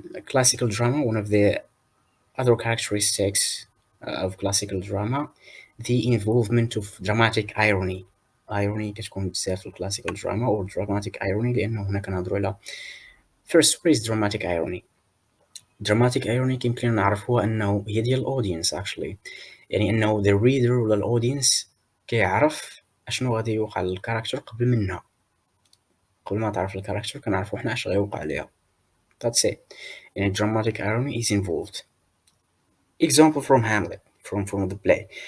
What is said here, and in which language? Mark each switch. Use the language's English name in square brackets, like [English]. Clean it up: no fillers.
[English] Classical drama, one of the other characteristics of classical drama, the involvement of dramatic irony. [Arabic] irony كتكون بزاف في الكلاسيكال دراما [English] or dramatic irony [Arabic] لأنه هنا كنهضروا على [English] first what is dramatic irony. [Arabic] dramatic irony كيمكن نعرفوها أنه هي ديال الأودينس [English] actually، [Arabic] يعني أنه [English] the reader [Arabic] ولا الأودينس كيعرف أشنو غادي يوقع للكاركتر قبل منها، قبل ما تعرف الكاركتر كنعرفو حنا اش غيوقع ليها. [English] that's it. يعني dramatic irony is involved. example from Hamlet from the play.